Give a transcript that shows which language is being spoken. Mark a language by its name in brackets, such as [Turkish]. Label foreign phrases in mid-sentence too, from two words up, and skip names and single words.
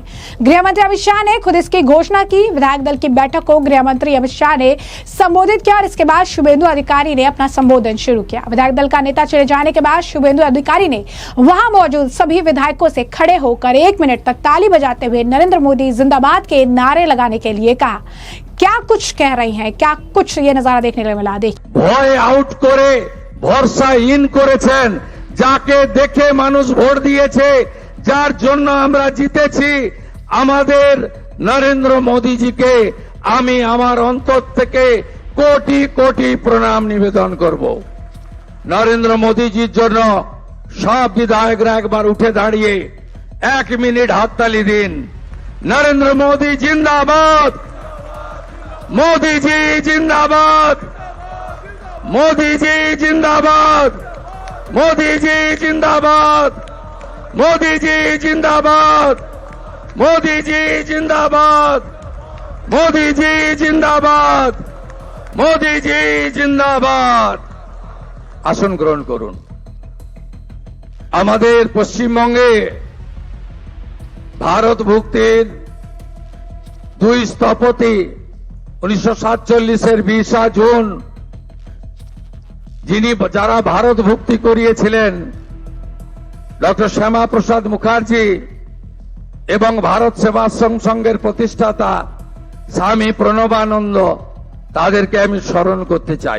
[Hindi] गृह मंत्री अमित शाह ने खुद इसकी घोषणा की। विधायक दल की बैठक को गृह मंत्री अमित शाह ने संबोधित किया और इसके बाद शुभेंदु अधिकारी ने अपना संबोधन शुरू किया। विधायक दल का नेता चुने जाने के बाद शुभेंदु अधिकारी ने वहां मौजूद सभी विधायकों से खड़े होकर 1 मिनट तक ताली बजाते हुए नरेंद्र मोदी जिंदाबाद के नारे लगाने के लिए कहा। क्या कुछ कह रही हैं, क्या कुछ ये नजारा देखने को मिला। देख [Bangla] ভয় আউট করে ভরসা ইন করেছেন, যাকে দেখে মানুষ ভোট দিয়েছে, যার জন্য আমরা জিতেছি, আমাদের নরেন্দ্র মোদীজিকে আমি আমার অন্তর থেকে কোটি কোটি প্রণাম নিবেদন করব। নরেন্দ্র মোদীজির জন্য সব বিধায়করা একবার উঠে দাঁড়িয়ে 1 মিনিট হাততালি দিন। নরেন্দ্র মোদী জিন্দাবাদ, [Hindi] मोदी जी जिंदाबाद, मोदी जी जिंदाबाद, मोदी जी जिंदाबाद, मोदी जी जिंदाबाद, मोदी जी जिंदाबाद, मोदी जी जिंदाबाद, मोदी जी जिंदाबाद। [Bangla] আসন গ্রহণ করুন। আমাদের পশ্চিমবঙ্গে ভারত ভুক্তির 2 স্থপতি 1947 20 জুন যিনি যারা ভারত ভুক্তি করিয়েছিলেন ডক্টর শ্যামা প্রসাদ মুখার্জি এবং ভারত সেবাশ্রম সংঘের প্রতিষ্ঠাতা স্বামী প্রণবানন্দ, তাদেরকে আমি স্মরণ করতে চাই।